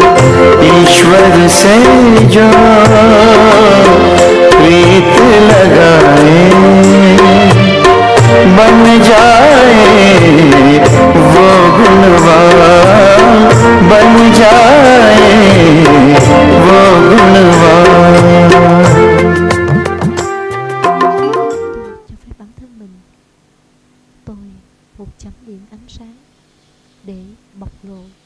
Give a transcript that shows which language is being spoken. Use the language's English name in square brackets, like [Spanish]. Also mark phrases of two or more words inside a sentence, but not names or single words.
[Hindi] ईश्वर से जो प्रीत लगाए बन जाए वो गुणवान, बन जाए वो गुणवान। [Vietnamese] cho phép bản thân mình, tôi một chấm điện ánh sáng để bộc lộ.